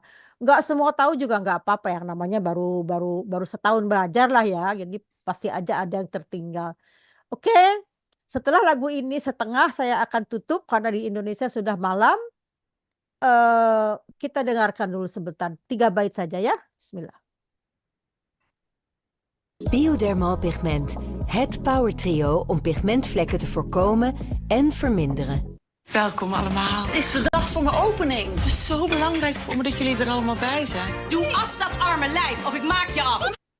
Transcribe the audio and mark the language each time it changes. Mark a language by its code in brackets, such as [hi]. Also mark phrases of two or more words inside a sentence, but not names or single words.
[id] Nggak semua tahu juga nggak apa-apa, yang namanya baru setahun belajar lah ya, jadi pasti aja ada yang tertinggal. Oke. Setelah lagu ini setengah saya akan tutup karena di Indonesia sudah malam. Kita dengarkan dulu sebentar 3 bait saja ya. Bismillah. [nl] Biodermal pigment. Het power trio om pigmentvlekken te voorkomen en verminderen. Welkom allemaal. Het is de dag voor mijn opening. Het is zo belangrijk voor me dat jullie er allemaal bij zijn. Doe af dat arme lijf of ik maak je af.